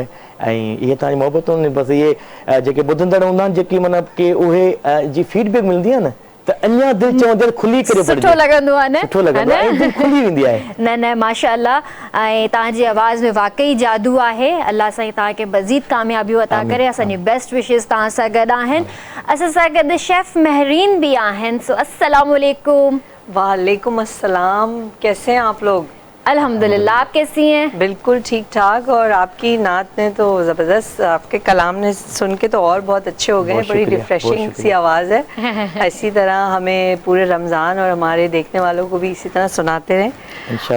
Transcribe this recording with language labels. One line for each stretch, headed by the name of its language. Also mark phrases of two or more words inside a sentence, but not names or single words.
Sindhi: ऐं इहे तव्हांजी मोहबतूं बसि इहे जेके ॿुधंदड़ हूंदा आहिनि, जेकी मतिलबु की उहे जी फीडबैक मिलंदी आहे न त अञा दिलि चवंदड़ खुली करे सुठो लॻंदो आहे न, सुठो लॻंदो आहे, दिलि खुली वेंदी आहे। न न माशाल्लाह, ऐं तव्हांजी आवाज़ में वाक़ई जादू आहे। अलाह साईं तव्हांखे मज़ीद कामयाबियूं अता करे। असांजी
English: best wishes
Sindhi: तव्हां सां गॾु आहिनि। असां सां गॾु शेफ़ महरीन भी आहिनि।
Arabic: سو السلام عليكم. وعليكم السلام,
Urdu: کیسے ہیں آپ لوگ? الحمدللہ، آپ کیسی ہیں? بالکل ٹھیک ٹھاک. اور آپ کی نعت نے تو زبردست، آپ کے کلام نے سن کے تو اور بہت اچھے ہو گئے ہیں. بڑی ریفریشنگ سی آواز ہے۔ اسی طرح ہمیں پورے رمضان اور ہمارے دیکھنے والوں کو بھی اسی طرح سناتے رہیں.